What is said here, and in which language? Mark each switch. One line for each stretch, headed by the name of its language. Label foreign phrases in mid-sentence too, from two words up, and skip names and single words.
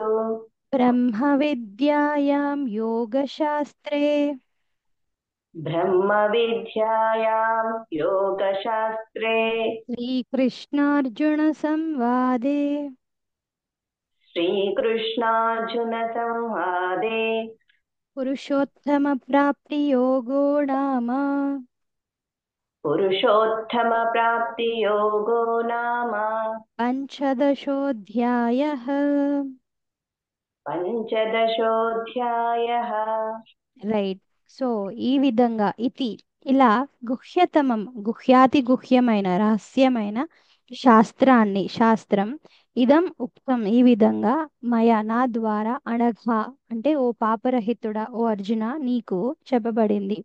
Sanskrit: బ్రహ్మ విద్యాయాం యోగశాస్త్రే ब्रह्मविद्यायां योगशास्त्रे శ్రీకృష్ణార్జున సంవాదే श्रीकृष्णार्जुनसंवादे పురుషోత్తమ ప్రాప్తి యోగో నామ पुरुषोत्तमप्राप्तियोगो नाम పంచదశోऽధ్యాయః. पञ्चदशोऽध्यायः।
Telugu: రైట్. సో ఈ విధంగా ఇది ఇలా గుహ్యతమం, గుహ్యాతి గుహ్యమైన రహస్యమైన శాస్త్రం
Sanskrit: ఇదం ఉక్తం,
Telugu: ఈ విధంగా మయ నా ద్వారా అనఘా అంటే ఓ పాపరహితుడా, ఓ అర్జున నీకు చెప్పబడింది.